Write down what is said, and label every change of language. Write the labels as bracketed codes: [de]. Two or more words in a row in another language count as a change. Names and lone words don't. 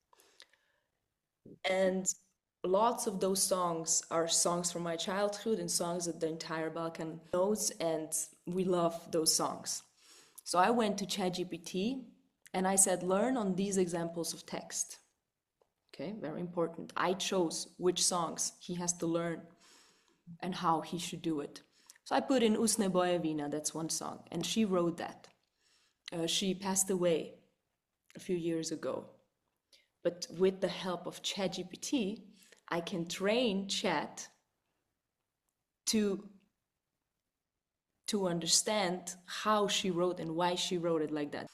[en] And lots of those songs are songs from my childhood and songs that the entire Balkan knows, and we love those songs. So I went to ChatGPT and I said, learn on these examples of text. Okay, very important. I chose which songs he has to learn and how he should do it. So I put in Usne boje vina, that's one song, and she wrote that. She passed away a few years ago. But with the help of ChatGPT, I can train Chat to understand how she wrote and why she wrote it like that.